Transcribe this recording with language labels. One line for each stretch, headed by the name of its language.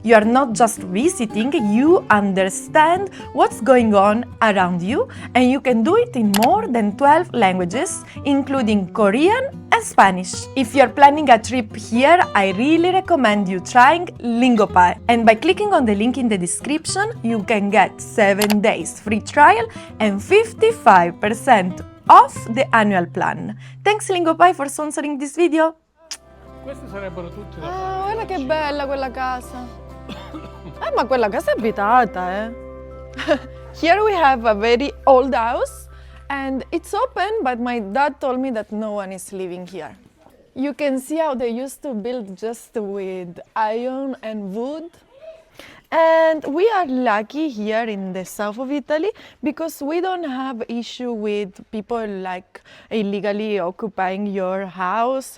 English: You are not just visiting, you understand what's going on around you, and you can do it in more than 12 languages, including Korean and Spanish. If you're planning a trip here, I really recommend you trying Lingopae. And by clicking on the link in the description, you can get 7 days free trial and 55% off the annual plan. Thanks Lingopae for sponsoring this video.
Italian: Queste sarebbero tutte da Ah, fare. guarda che bella quella casa. Ma quella casa è abitata, eh.
English: Here we have a very old house and it's open, but my dad told me that no one is living here. You can see how they used to build just with iron and wood. And we are lucky here in the south of Italy because we don't have issue with people like illegally occupying your house.